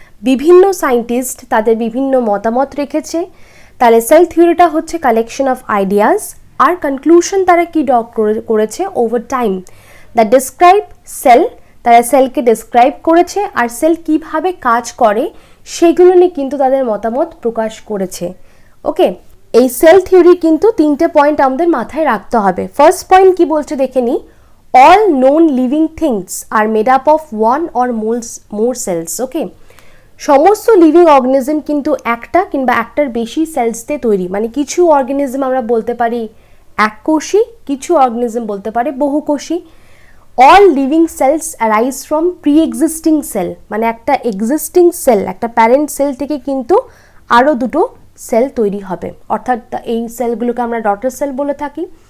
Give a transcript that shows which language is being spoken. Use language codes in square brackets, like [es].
[bn] বিভিন্ন সায়েন্টিস্ট তাদের বিভিন্ন মতামত রেখেছে। তাহলে সেল থিওরিটা হচ্ছে [en] collection of ideas, [bn] আর conclusion তারা কি ড্র করেছে [en] Over time that describe cell. [bn] তারা সেলকে ডিসক্রাইব করেছে আর সেল কিভাবে কাজ করে সেগুলো নিয়ে কিন্তু তাদের মতামত প্রকাশ করেছে। ওকে, এই সেল থিওরি কিন্তু 3টে পয়েন্ট আমাদের মাথায় রাখতে হবে। ফার্স্ট পয়েন্ট কি বলছে দেখে নিই, [en] all known living things are made up of one or more cells. [bn] ওকে, সমস্ত লিভিং অর্গানিজম কিন্তু একটা কিংবা একটার বেশি সেলস দিয়ে তৈরি, মানে কিছু অর্গানিজম আমরা বলতে পারি এককোষী, কিছু অর্গানিজম বলতে পারে বহুকোষী। [en] all living cells arise from pre existing cell, [bn] মানে একটা এক্সিস্টিং সেল, একটা প্যারেন্ট সেল থেকে কিন্তু আরও দুটো সেল তৈরি হবে, অর্থাৎ এই সেলগুলোকে আমরা ডটার সেল বলে থাকি।